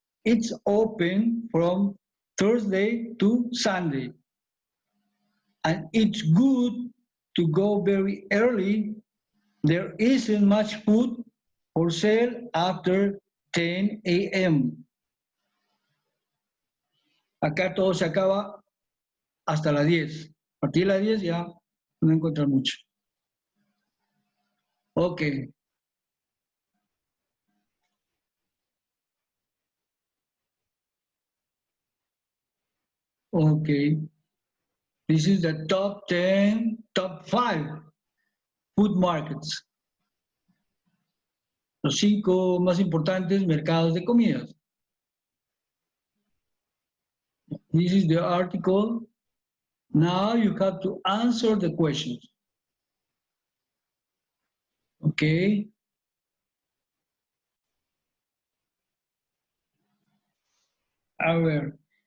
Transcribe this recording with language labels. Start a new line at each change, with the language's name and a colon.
English: It's open from Thursday to Sunday. And it's good to go very early. There isn't much food for sale after 10 a.m.
Spanish: Acá todo se acaba hasta las 10. A partir de las 10 ya no encuentran mucho.
English: Ok. Okay. This is the top 10, top 5 food markets.
Spanish: Los 5 más importantes mercados de comidas.
English: This is the article. Now you have to answer the questions. Okay.
Spanish: A ver.